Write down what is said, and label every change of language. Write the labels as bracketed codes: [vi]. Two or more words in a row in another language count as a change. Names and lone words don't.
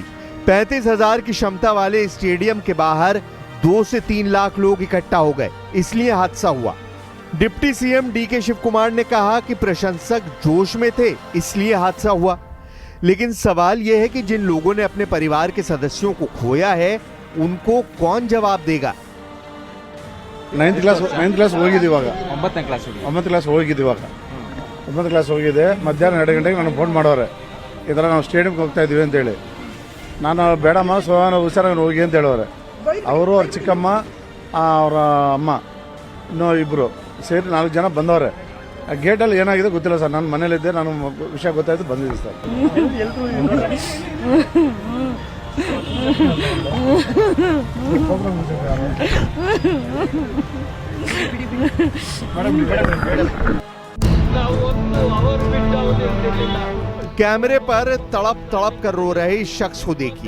[hi] 35,000 की क्षमता वाले स्टेडियम के बाहर 2 से 3 लाख लोग इकट्ठा हो गए, इसलिए हादसा हुआ। डिप्टी सीएम डीके शिव कुमार ने कहा कि प्रशंसक जोश में थे, इसलिए हादसा हुआ। लेकिन सवाल यह है कि जिन लोगों ने अपने परिवार के सदस्यों को खोया है उनको कौन जवाब देगा? [kn] 9th ಕ್ಲಾಸ್ ಹೋಗಿದ್ದೆ ಇವಾಗ 9ನೇ ಕ್ಲಾಸ್ ಹೋಗಿದೆ ಮಧ್ಯಾಹ್ನ 2 ಗಂಟೆಗೆ ನನಗೆ ಫೋನ್ ಮಾಡೋರೆ ಈ ಥರ ನಾವು ಸ್ಟೇಡಿಯಂಗೆ ಹೋಗ್ತಾ ಇದ್ದೀವಿ ಅಂತೇಳಿ. ನಾನು ಬೇಡಮ್ಮ ನಾವು ಹುಷಾರಾಗಿ ಹೋಗಿ ಅಂತ ಹೇಳೋರೆ. ಅವರು ಅವ್ರ ಚಿಕ್ಕಮ್ಮ ಅವರ ಅಮ್ಮ ಇನ್ನೂ ಇಬ್ಬರು ಸೇರಿ 4 ಜನ ಬಂದವ್ರೆ. ಆ ಗೇಟಲ್ಲಿ ಏನಾಗಿದೆ ಗೊತ್ತಿಲ್ಲ ಸರ್, ನಾನು ಮನೇಲಿದ್ದೆ, ನಾನು ವಿಷಯ ಗೊತ್ತಾಯ್ತು ಬಂದಿದ್ದೆ ಸರ್. [hi] कैमरे पर तड़प तड़प कर रो रहे इस शख्स को देखिए।